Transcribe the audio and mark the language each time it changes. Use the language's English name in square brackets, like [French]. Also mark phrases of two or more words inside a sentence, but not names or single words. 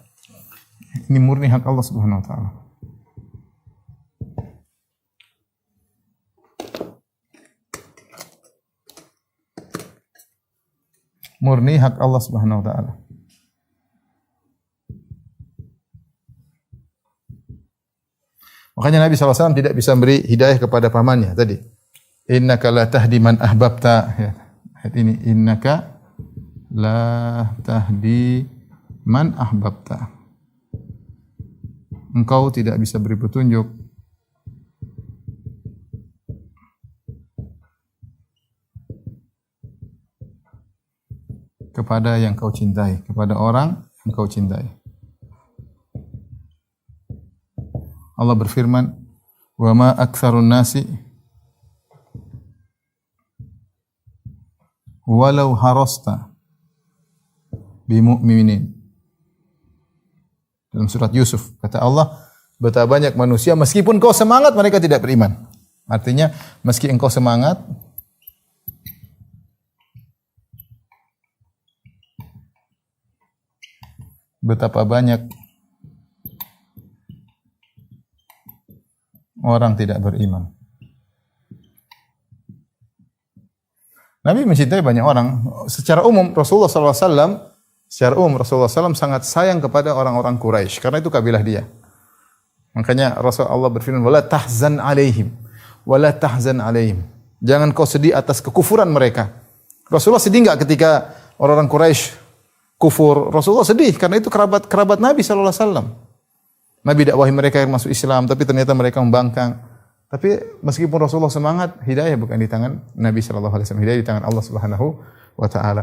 [Indonesian] Ini murni hak Allah [Arabic] سبحانه وتعالى. [Indonesian] Murni hak Allah [Arabic] سبحانه وتعالى. [Indonesian] Makanya Nabi SAW tidak bisa beri hidayah kepada pamannya tadi. [Arabic] إنك لا تهدي من أحببت. [Indonesian] Ya. Ayat ini, [Arabic] إنك لا تهدي من أحببت. [Indonesian] Engkau tidak bisa beri petunjuk kepada yang kau cintai, kepada orang yang kau cintai. Allah berfirman, [Arabic] "وما أكثر الناس ولو حرصت بمؤمنين." [Indonesian] Dalam surat Yusuf kata Allah, betapa banyak manusia meskipun kau semangat mereka tidak beriman. Artinya meski engkau semangat betapa banyak orang tidak beriman. Nabi mencintai banyak orang. Secara umum Rasulullah SAW sangat sayang kepada orang-orang Quraisy karena itu kabilah dia. Makanya Rasulullah berfirman, [Arabic] "ولا تحزن عليهم، ولا تحزن عليهم." [Indonesian] Jangan kau sedih atas kekufuran mereka. Rasulullah sedih enggak ketika orang-orang Quraisy kufur? Rasulullah sedih karena itu kerabat Nabi [Arabic] صلى الله عليه وسلم. [Indonesian] Nabi dakwahi mereka yang masuk Islam, tapi ternyata mereka membangkang. Tapi meskipun Rasulullah semangat, hidayah bukan di tangan Nabi [Arabic] صلى الله عليه وسلم, [Indonesian] hidayah di tangan Allah [Arabic] سبحانه وتعالى.